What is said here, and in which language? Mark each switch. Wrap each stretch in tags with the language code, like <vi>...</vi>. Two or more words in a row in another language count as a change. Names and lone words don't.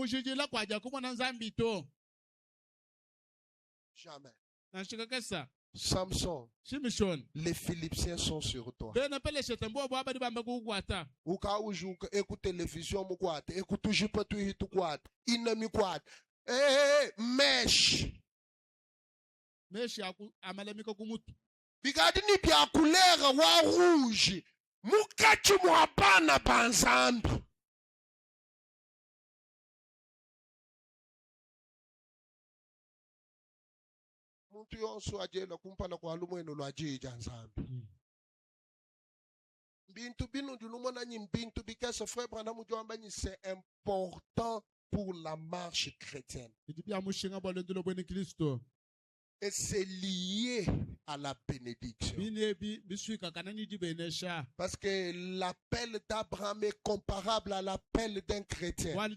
<fr>Jamais. Samson, les Philippiens sont sur toi. Écoute télévision, écoute mèche.</fr> <lua>Bigadini bya couleur wa rouge. Mukachi mwabana banzambi. Muntu yonso ajela kumpala kwa lumweno lwa jija nzambi. Mbintu binu ndulumona nyi mbintu bikese frère Branham mujwamba nyi</lua> <fr>c'est important pour la marche chrétienne. Et c'est lié à la bénédiction. Parce que l'appel d'Abraham est comparable à l'appel d'un chrétien.</fr>